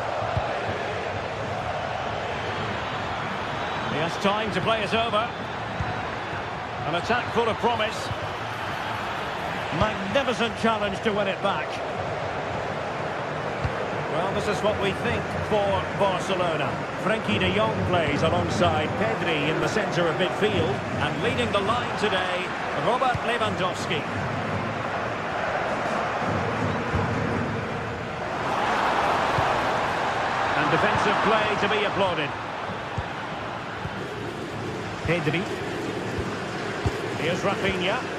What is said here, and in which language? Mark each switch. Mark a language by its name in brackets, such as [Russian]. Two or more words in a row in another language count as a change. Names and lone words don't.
[English] He has time to play it over. An attack full of promise. Magnificent challenge to win it back. Well, this is what we think for Barcelona. Frenkie de Jong plays alongside Pedri in the centre of midfield. And leading the line today, Robert Lewandowski. And defensive play to be applauded. Pedri. Here's Rafinha.